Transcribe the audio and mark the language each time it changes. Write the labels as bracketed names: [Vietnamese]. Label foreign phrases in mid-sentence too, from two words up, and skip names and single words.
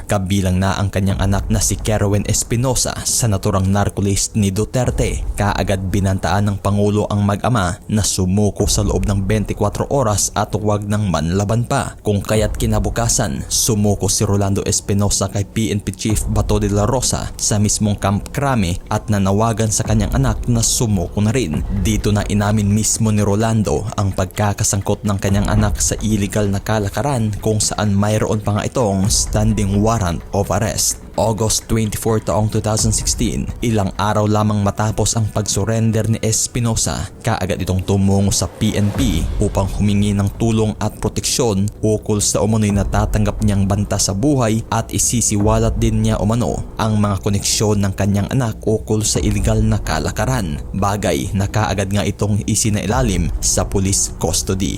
[Filipino] kabilang na ang kanyang anak na si Kerwin Espinosa sa naturang narco-list ni Duterte. Kaagad binantaan ng Pangulo ang mag-ama na sumuko sa loob ng 24 oras at huwag nang manlaban pa. Kung kaya't kinabukasan, sumuko si Rolando Espinosa kay PNP Chief Bato de la Rosa sa mismong Camp Crame at nanawagan sa kanyang anak na sumuko na rin. Dito na inamin mismo ni Rolando ang pagkakasangkot ng kanyang anak sa illegal na kalakaran, kung saan mayroon pa nga itong [English] standing warrant of arrest. [Filipino] August 24 taong 2016, ilang araw lamang matapos ang pagsurrender ni Espinosa, kaagad itong tumungo sa PNP upang humingi ng tulong at proteksyon ukol sa umano'y natatanggap niyang banta sa buhay at isisiwalat din niya umano ang mga koneksyon ng kanyang anak ukol sa iligal na kalakaran, bagay na kaagad nga itong isinailalim sa [English] police custody.